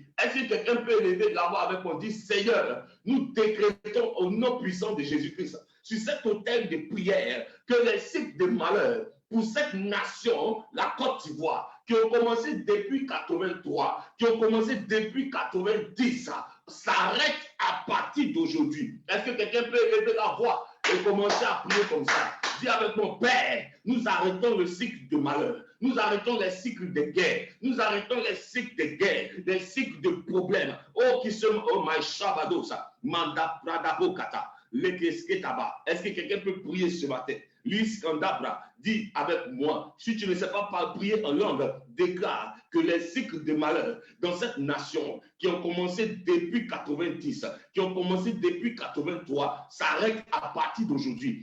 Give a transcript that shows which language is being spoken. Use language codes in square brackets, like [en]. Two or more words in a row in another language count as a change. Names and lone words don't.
[fr] Est-ce que quelqu'un peut élever la voix avec moi, dit Seigneur, nous décrétons au nom puissant de Jésus-Christ, sur cet autel de prière, que les cycles de malheur pour cette nation, la Côte d'Ivoire, qui ont commencé depuis 83, qui ont commencé depuis 90, s'arrêtent à partir d'aujourd'hui. Est-ce que quelqu'un peut élever la voix et commencer à prier comme ça? Dis avec mon Père, nous arrêtons le cycle de malheur. Nous arrêtons les cycles de guerre. Nous arrêtons les cycles de guerre, les cycles de problèmes. Oh, qui sont, oh, my shabadosa, manda pradabokata. Est-ce que quelqu'un peut prier ce matin? Luis Kandabra dit avec moi, si tu ne sais pas prier en langue, déclare que les cycles de malheur dans cette nation qui ont commencé depuis 90, qui ont commencé depuis 83, s'arrêtent à partir d'aujourd'hui.